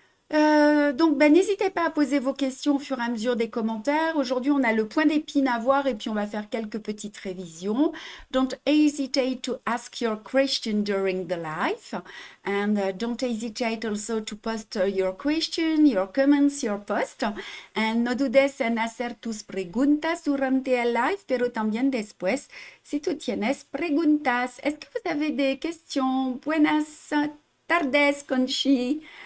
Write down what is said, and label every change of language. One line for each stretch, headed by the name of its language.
French: Donc, n'hésitez pas à poser vos questions au fur et à mesure des commentaires. Aujourd'hui, on a le point d'épine à voir et puis on va faire quelques petites révisions.
English: Don't hesitate to ask your question during the live. And don't hesitate also to post your question, your comments, your post.
Spanish: And no dudes en hacer tus preguntas durante el live, pero también después, si tú tienes preguntas.
French: Est-ce que vous avez des questions?
Spanish: Buenas tardes,
French: Conchi.